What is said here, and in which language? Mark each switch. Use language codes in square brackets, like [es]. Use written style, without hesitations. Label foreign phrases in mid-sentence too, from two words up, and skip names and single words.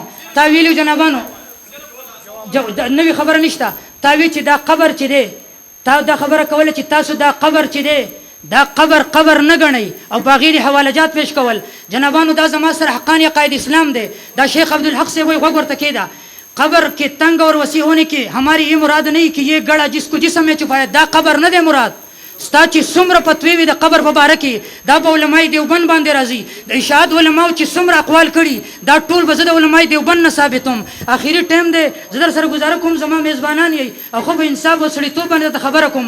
[ps] تا ویلو جنابانو نوې خبره نشته. تا وی چې دا قبر چې دی تا دا خبره کوله چې تاسو دا قبر چې دی دا قبر نه ګڼئ او په هغې حوالجات پیش کول. جنابانو دا زما سره حقاني عقاید اسلام دی. دا شیخ عبدالحق [ur] سے وہی [ps] غوږ ورته کېده [ur] قبر کے تنگ اور وسیع ہونے کی ہماری یہ مراد نہیں کہ یہ گڑا جس کو جسم میں چھپایا [ps] دا قبر نه دی مراد. ستا چې څومره فتوی وي د قبر په باره کې دا په علماء دیوبند باندې راځي. د اشاعت علماو چې څومره اقوال کړي دا ټول به زه د علماء دیوبند نه ثابتوم. اخري ټایم دی زه در سره ګزاره کوم زما میزبانان یئ او خو به انصاف او سړیتوب باندې درته خبره کوم.